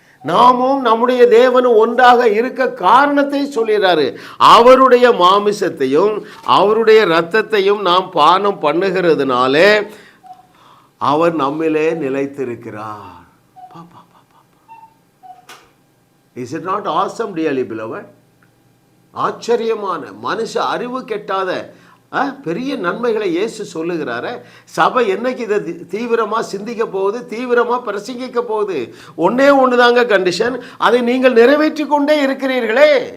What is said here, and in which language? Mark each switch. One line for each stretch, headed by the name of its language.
Tamil: நாமும் நம்முடைய தேவனும் ஒன்றாக இருக்க காரணத்தை சொல்கிறாரு. அவருடைய மாமிசத்தையும் அவருடைய இரத்தத்தையும் நாம் பானம் பண்ணுகிறதுனாலே அவர் நம்மிலே நிலைத்திருக்கிறார்.
English: Is it not awesome, dearly beloved?
Tamil: ஆச்சரியமான, மனுஷ அறிவு கெட்டாத பெரிய நன்மைகளை இயேசு சொல்லுகிறார. சபை என்னைக்கு இதை தீவிரமாக சிந்திக்க போகுது, தீவிரமாக பிரசங்கிக்க போகுது? ஒன்றே ஒன்று தாங்க கண்டிஷன், அதை நீங்கள் நிறைவேற்றி கொண்டே இருக்கிறீர்களே.